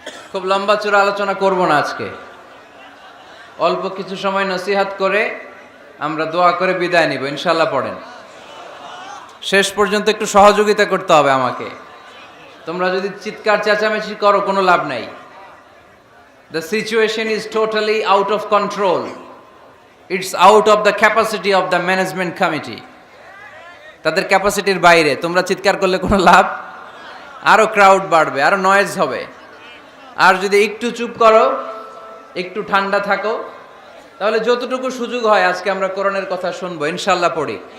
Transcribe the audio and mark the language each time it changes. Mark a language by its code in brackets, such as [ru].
[bn] খুব লম্বা চূড়া আলোচনা করব না আজকে, অল্প কিছু সময় নসিহাত করে আমরা দোয়া করে বিদায় নিব ইনশাআল্লাহ। পড়েন, শেষ পর্যন্ত একটু সহযোগিতা করতে হবে আমাকে। তোমরা যদি চিৎকার চেঁচামেচি করো কোনো লাভ নাই। [en] The situation is totally out of control. It's out of the capacity of the management committee. [bn] তাদের ক্যাপাসিটির বাইরে, তোমরা চিৎকার করলে কোনো লাভ, আরো ক্রাউড বাড়বে, আরো নয়েজ হবে। আর যদি একটু চুপ করো, একটু ঠান্ডা থাকো, তাহলে যতটুকু সুযোগ হয় আজকে আমরা কোরআনের কথা শুনবো, ইনশাল্লাহ পড়ি।